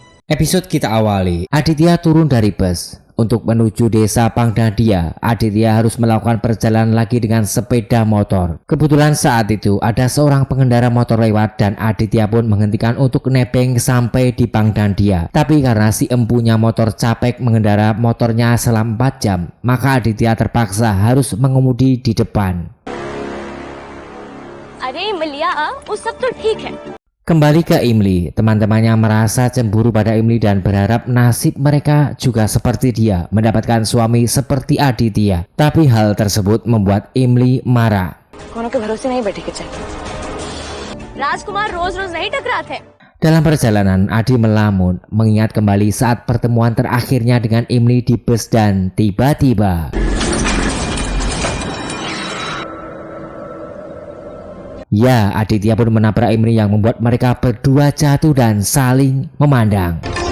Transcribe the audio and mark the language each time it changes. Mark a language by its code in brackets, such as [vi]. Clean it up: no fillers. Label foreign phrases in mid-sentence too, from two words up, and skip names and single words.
[id] Episode kita awali, Aditya turun dari bus. Untuk menuju desa Pangdandia, Aditya harus melakukan perjalanan lagi dengan sepeda motor. Kebetulan saat itu ada seorang pengendara motor lewat dan Aditya pun menghentikan untuk nebeng sampai di Pangdandia. Tapi karena si empunya motor capek mengendara motornya selama 4 jam, maka Aditya terpaksa harus mengemudi di depan. [hi] अरे मलिया वो सब तो ठीक है. [id] Kembali ke Imli, teman-temannya merasa cemburu pada Imli dan berharap nasib mereka juga seperti dia, mendapatkan suami seperti Aditya. Tapi hal tersebut membuat Imli marah. [hi] राजकुमार रोज-रोज नहीं टकराते. [id] Dalam perjalanan, Adi melamun, mengingat kembali saat pertemuan terakhirnya dengan Imli di bus dan tiba-tiba ya, Aditya pun menabrak Imli yang membuat mereka berdua jatuh dan saling memandang.